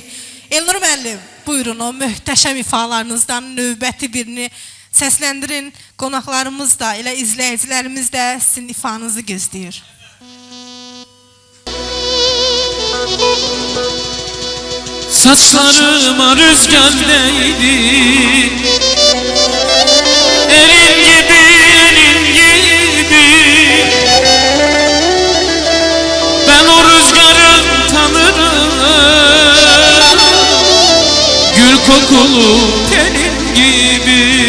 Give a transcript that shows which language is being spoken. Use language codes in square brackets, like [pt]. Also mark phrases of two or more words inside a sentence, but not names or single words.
[az] Elnur müəllim, buyurun o möhtəşəm ifalarınızdan növbəti birini səsləndirin. Qonaqlarımız da, elə izləyicilərimiz də sizin ifanızı gözləyir. [tr] Saçlarıma rüzgar değdi, elin gibi, elin gibi. Ben o rüzgarı tanırım, gül kokulu tenin gibi.